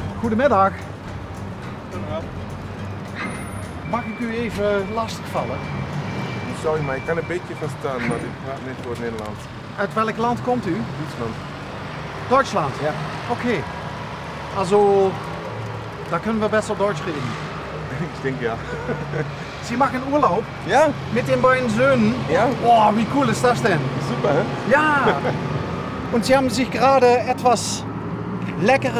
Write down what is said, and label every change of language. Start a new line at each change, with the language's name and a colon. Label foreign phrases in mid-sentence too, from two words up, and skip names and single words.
Dutch: Goedemiddag. Mag ik u even lastigvallen? Sorry, maar ik kan een beetje verstaan, maar ik praat niet voor het Nederlands. Uit welk land komt u? Duitsland.
German: Deutschland? Ja. Okay. Also, da können wir besser Deutsch reden. Ich denke ja. Sie machen Urlaub Ja? mit den beiden Söhnen? Ja. Boah, wie cool ist das denn? Super, hè? Ja. Und Sie haben sich gerade etwas Leckeres